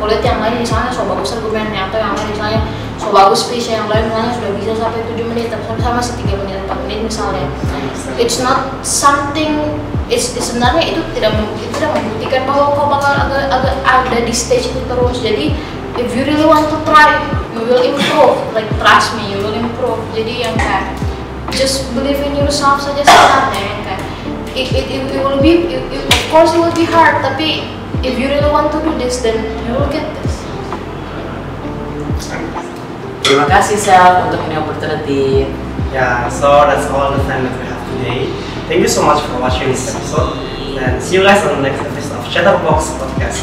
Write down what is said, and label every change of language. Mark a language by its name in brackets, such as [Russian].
[Indonesian] Kalau lihat yang lain misalnya so bagus argumennya, atau yang lain misalnya so bagus speech, yang lain misalnya sudah bisa sampai 7 menit, tapi sama 3 menit 4 menit misalnya. [English] It's not something. [Indonesian] Sebenarnya itu tidak membuktikan bahwa kau bakal agak ada di stage itu terus. Jadi [English] if you really want to try, you will improve. Like trust me, you will improve. [Indonesian] Jadi yang kayak [English] just believe in yourself [Indonesian] saja sebenarnya. Yang kayak [English] it will be, of course it will be hard. [Indonesian] Tapi [English] if you really want to do this, then you will get this. [Indonesian] Terima kasih Sel untuk ini opportunity. [English] Yeah, so that's all the time that we have today. Thank you so much for watching this episode, and see you guys on the next episode of Chatterbox Podcast.